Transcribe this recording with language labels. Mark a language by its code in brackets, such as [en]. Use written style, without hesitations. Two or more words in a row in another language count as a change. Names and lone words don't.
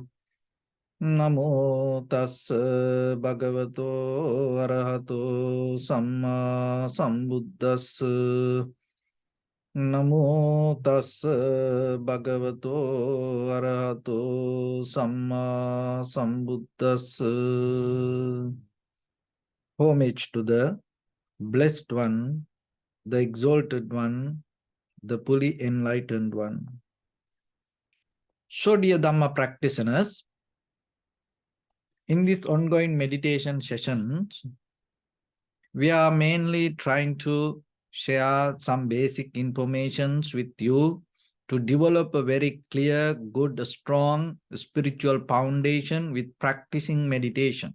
[pi] Namo tassa bhagavato arahato samma sambuddhassa. Namo tassa bhagavato arahato samma sambuddhassa. [en] Homage to the Blessed One, the Exalted One, the fully enlightened one. So, dear Dhamma practitioners, in this ongoing meditation sessions, we are mainly trying to share some basic informations with you to develop a very clear, good, strong spiritual foundation with practicing meditation.